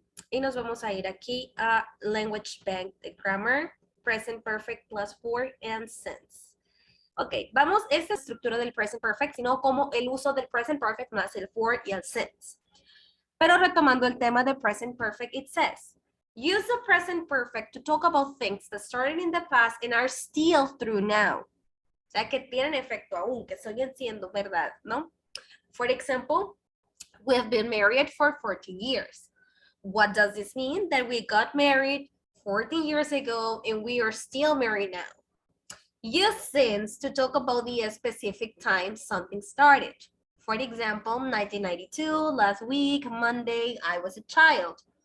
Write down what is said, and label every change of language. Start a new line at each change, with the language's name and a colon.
Spanish: Y nos vamos a ir aquí a Language Bank de Grammar, Present Perfect plus for and since. Ok, vamos, esta estructura del Present Perfect, sino como el uso del Present Perfect más el for y el since. Pero retomando el tema de Present Perfect,
English: it says, use the Present Perfect to talk about things that started in the past and are still true now.
Spanish: O sea, que tienen efecto aún, que siguen siendo verdad, ¿no?
English: For example, we have been married for 14 years. What does this mean? That we got married 14 years ago and we are still married now. Use since to talk about the specific time something started. For example, 1992, last week, Monday, I was a child.